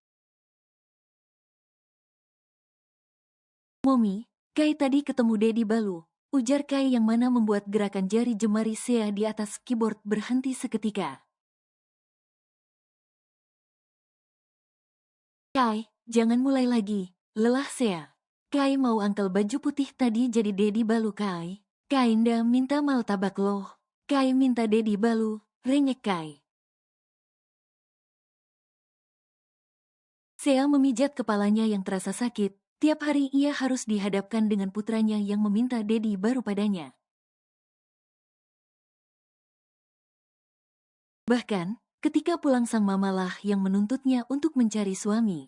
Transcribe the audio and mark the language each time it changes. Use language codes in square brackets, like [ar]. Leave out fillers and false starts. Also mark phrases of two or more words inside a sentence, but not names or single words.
[id] Momi, Kai tadi ketemu Dedi Balu, ujar Kai yang mana membuat gerakan jari jemari Sea di atas keyboard berhenti seketika. Kai, jangan mulai lagi, lelah Sea. Kai mau angkel baju putih tadi jadi Dedi Balu Kai. Kai nda minta martabak loh. Kai minta Dedi Balu, rengek Kai. Sea memijat kepalanya yang terasa sakit. Tiap hari ia harus dihadapkan dengan putranya yang meminta Dedi Baru padanya. Bahkan, ketika pulang sang mamalah yang menuntutnya untuk mencari suami.